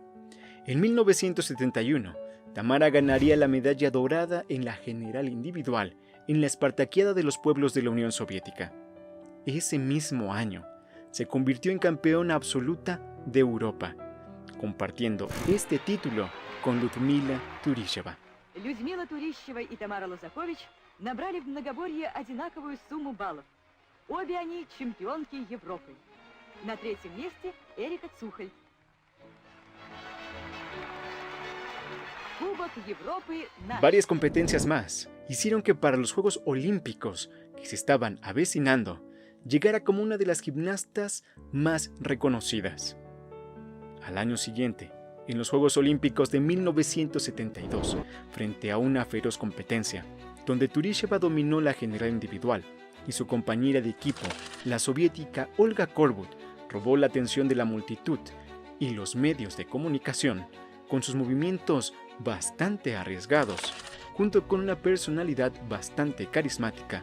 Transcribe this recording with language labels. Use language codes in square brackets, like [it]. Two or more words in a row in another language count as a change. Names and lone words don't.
[es] En 1971, Tamara ganaría la medalla dorada en la general individual en la Espartaquiada de los Pueblos de la Unión Soviética. Ese mismo año, se convirtió en campeona absoluta de Europa, compartiendo este título con Людмила Туришева. [ru] Людмила Турищева и Тамара Лозакович набрали в многоборье одинаковую сумму баллов. Обе они чемпионки Европы. На третьем месте Эрика Цухель. Кубок Европы наш. [es] Varias competencias más hicieron que para los Juegos Olímpicos que se estaban avecinando, llegara como una de las gimnastas más reconocidas. Al año siguiente, en los Juegos Olímpicos de 1972, frente a una feroz competencia, donde Turisheva dominó la general individual y su compañera de equipo, la soviética Olga Korbut, robó la atención de la multitud y los medios de comunicación con sus movimientos bastante arriesgados, junto con una personalidad bastante carismática.